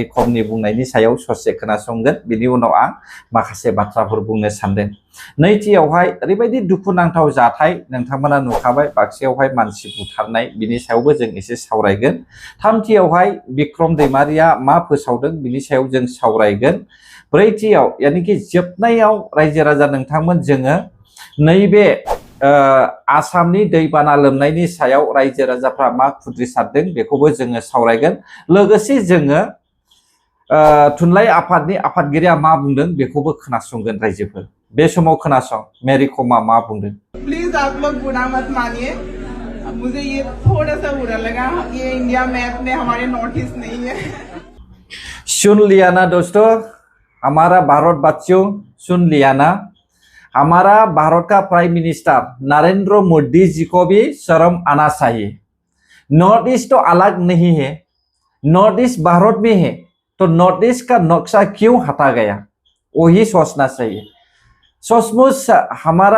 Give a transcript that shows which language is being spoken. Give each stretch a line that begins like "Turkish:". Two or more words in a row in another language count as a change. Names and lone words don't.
Bodo: कमनि बुंनायनि सायाव ससे खोनासंगोन बिनि उनाव आं माखासे बाथ्राफोर बुंनो सानदों नैथियावहाय ओरैबायदि दुखुनांथाव जाथाय नोंथांमोना नुखाबाय बाक्सायावहाय मानसि बुथारनाय बिनि सायावबो जों एसे सावरायगोन थामथियावहाय बिक्रम दैमारिया मा फोसावदों बिनि सायाव जों सावरायगोन ब्रैथियाव यानिकि जोबनायाव रायजो राजा नोंथांमोन जोङो नैबे आसामनि दैबाना लोमनायनि सायाव रायजो राजाफ्रा मा खुद्रिसारदों बेखौबो जोङो सावरायगोन लोगोसे जोङो थुनलाइ आफादनि आफादगिरिया मा बुंदों बेखौबो खोनासंगोन रायजोफोर बे समाव खोनासं मेरी कमा मा बुंदों
Hindi: प्लीज आप लोग बुरा मत मानिए मुझे ये थोड़ा सा बुरा लगा ये इंडिया मैप में हमारे नॉर्थ ईस्ट नहीं है सुन लिया ना दोस्तों हमारा भारतवासियों सुन लिया ना हमारा भारत का
English: prime minister
Hindi: नरेंद्र मोदी जी को भी शर्म आना चाहिए नॉर्थ ईस्ट तो अलग नहीं है नॉर्थ ईस्ट भारत में है तो नॉर्थ ईस्ट का नक्शा क्यों हटा गया वही सोचना चाहिए सचमुच हमारा